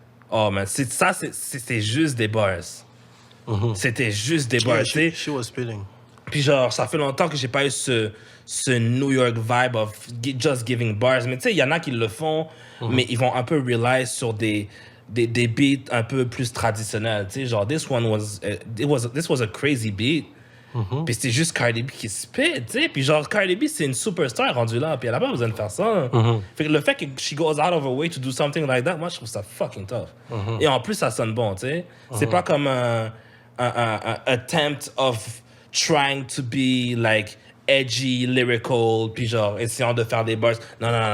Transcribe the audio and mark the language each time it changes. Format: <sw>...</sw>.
<fr>Oh, man. C'est juste des bars. C'était juste des bars, tu sais.</fr> <en>She was spitting.</en> <fr>Puis genre, ça fait longtemps que j'ai pas eu ce</fr> <en>New York vibe of just giving bars.</en> <fr>Mais tu sais, il y en a qui le font, mais ils vont un peu rely sur des beats un peu plus traditionnels. Tu sais, genre,</fr> <en>this was a crazy beat.</en> <fr>Puis c'était juste Cardi B qui spit, tu sais. Puis genre, Cardi B, c'est une superstar rendue là. Puis elle a pas besoin de faire ça. Fait que le fait que</fr> <en>she goes out of her way to do something like that,</en> <fr>moi, je trouve ça fucking tough. Et en plus, ça sonne bon, tu sais. C'est pas comme un</fr> <en>attempt of trying to be like edgy, lyrical,</en> <fr>puis genre, essayant de faire des bars. Non.</fr>